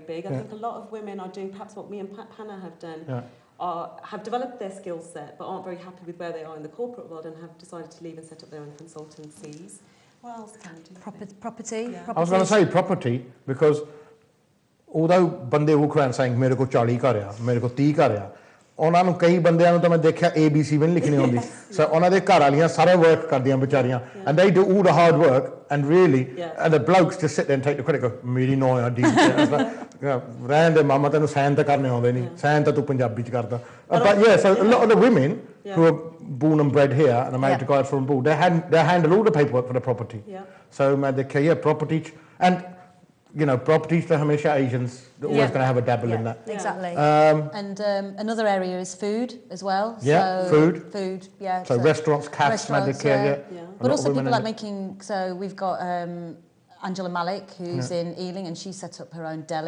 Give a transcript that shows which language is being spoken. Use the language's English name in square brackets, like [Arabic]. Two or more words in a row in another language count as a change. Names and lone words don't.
[English] I think a lot of women are doing perhaps what me and Panna have done, have developed their skill set but aren't very happy with where they are in the corporate world and have decided to leave and set up their own consultancies. What else can we do? Property. Yeah. I was going to say property because although bande walk around saying [Punjabi] ਮੇਰੇ ਕੋ 40 ਘਰ ਆ ਮੇਰੇ ਕੋ 30 ਘਰ ਆ ਉਹਨਾਂ ਨੂੰ ਕਈ ਬੰਦਿਆਂ ਨੂੰ ਤਾਂ ਮੈਂ ਦੇਖਿਆ ABC ਵੀ ਨਹੀਂ ਲਿਖਣੀ ਆਉਂਦੀ ਸੋ ਉਹਨਾਂ ਦੇ ਘਰ ਵਾਲੀਆਂ ਸਾਰਾ ਵਰਕ ਕਰਦੀਆਂ ਵਿਚਾਰੀਆਂ [English] and they do all the hard work and really and the blokes just sit there and take the credit go [Punjabi] ਮੇਰੀ ਨੌ ਆ ਡੀ ਰਹਿਣ ਦੇ ਮਾਮਾ ਤੈਨੂੰ ਸਾਈਨ ਤਾਂ ਕਰਨੇ ਆਉਂਦੇ ਨਹੀਂ ਸਾਈਨ ਤਾਂ ਤੂੰ ਪੰਜਾਬੀ ਚ ਕਰਦਾ [English] but yeah so a lot of the women who are born and bred here and are married to guys from abroad they handle all the paperwork for the property so [Punjabi] ਮੈਂ ਦੇਖਿਆ [English] property and you know, properties for Hamisha Asians, they're always going to have a dabble in that. Exactly. And another area is food as well. Yeah, so food, yeah. So restaurants, cafes, But also people like making, so we've got Angela Malik, who's in Ealing, and she set up her own deli.